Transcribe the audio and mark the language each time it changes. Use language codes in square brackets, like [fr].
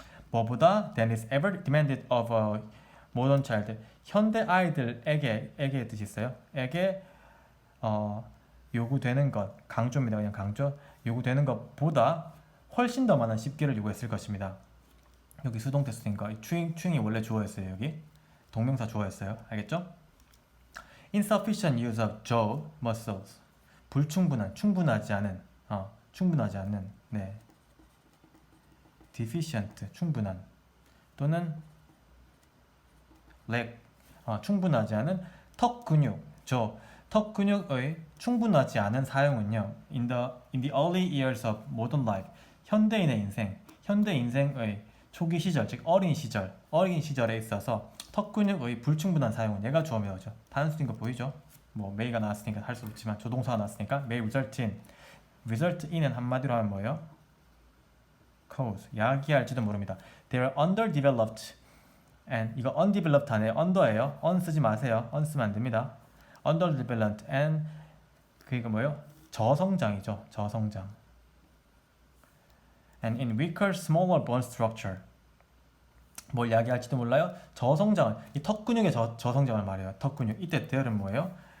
[ko] 뭐보다 [en] than is ever demanded of a modern child. [ko] 현대 아이들에게 뜻이 있어요. 에게 요구되는 것, 강조입니다. 그냥 강조. 요구되는 것보다 훨씬 더 많은 씹기를 요구했을 것입니다. 여기 수동 테스트인가? 추잉이 원래 주어였어요. 여기 동명사 주어였어요. 알겠죠? [en] Insufficient use of jaw muscles. [ko] 충분하지 않은, 네. deficient, 충분한 또는 lack, 충분하지 않은 턱 근육, 턱 근육의 충분하지 않은 사용은요. [en] In the early years of modern life, [ko] 현대 인생의 초기 시절, 즉 어린 시절에 있어서 턱 근육의 불충분한 사용은 얘가 주어면 나오죠. 단수인 거 보이죠? 뭐 may가 나왔으니까 할 수 없지만 조동사가 나왔으니까 [en] may result in [ko] 은 한마디로 하면 뭐예요? cause, 야기할지도 모릅니다. [en] They are underdeveloped and 이거 undeveloped 안에 under예요. [ko] on 쓰지 마세요. on 쓰면 안 됩니다. [en] underdeveloped and [ko] 그게 뭐예요? 저성장이죠. 저성장. [en] And in weaker, smaller bone structure. [ko] 뭘 야기할지도 몰라요. 저성장을 이 턱 근육의 저성장을 말해요. 턱 근육. 이때 there는 뭐예요?